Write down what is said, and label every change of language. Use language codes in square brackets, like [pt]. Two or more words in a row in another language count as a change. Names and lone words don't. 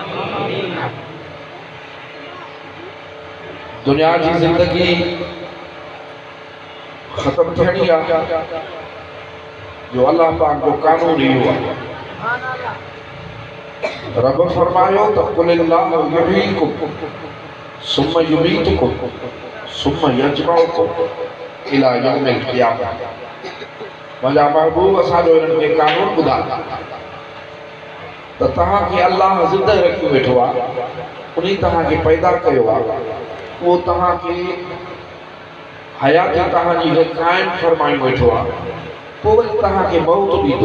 [sd] दुनिया जी ज़िंदगी ख़त्म थियणी आहे जो अल्लाह पाक जो कानून इहो आहे। रब फरमायो त [ar] قل الله يحييكم ثم يميتكم ثم يجمعكم إلى يوم القيامة. [sd] मुंहिंजा महबूब असांजो हिननि खे कानून ॿुधायो त तव्हांखे अल्लाह ज़िंदह रखी वेठो आहे, उन तव्हांखे पैदा कयो आहे, उहो तव्हांखे हयाती तव्हांजी क़ाइम फरमाई वेठो आहे, पोइ वरी तव्हांखे मौत ॾींदो।